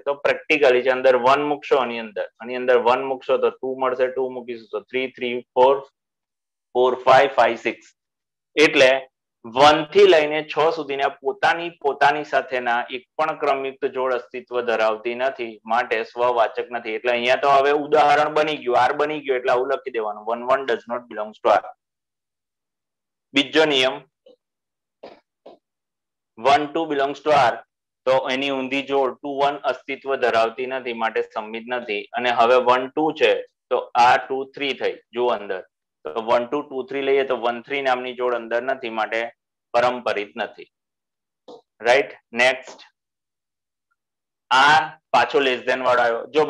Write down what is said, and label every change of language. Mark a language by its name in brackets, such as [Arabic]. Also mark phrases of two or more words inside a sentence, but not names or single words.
[Gujarati] તો પ્રેક્ટિકલી છે અંદર 1 મૂકશો, આની અંદર 1 મૂકશો તો 2 મળશે, 2 મૂકીશું તો 3 3 4 4 5 5 6. એટલે 1 થી લઈને 6 સુધીના પોતાની સાથેના એક પણ ક્રમિક જોડ અસ્તિત્વ ધરાવતી નથી, માટે સ્વવાચક નથી. એટલે અહીંયા તો હવે ઉદાહરણ બની ગયું, R બની ગયું એટલે આવું લખી દેવાનું 1 1 [English] does not belongs to R. [Gujarati] બીજો નિયમ 1 2 [English] belongs to R. [Gujarati] તો એની ઊંધી જોડ 2 1 અસ્તિત્વ ધરાવતી નથી, માટે સંમિત નથી. અને હવે 1 2 છે તો આ 2 3 થઈ. જુઓ અંદર તો 1 2 2 3 લઈએ તો 1 3 નામની જોડ અંદર નથી, માટે પરંપરિત નથી. રાઈટ. નેક્સ્ટ આ પાછો [English] less than [Gujarati] વાળો આવ્યો.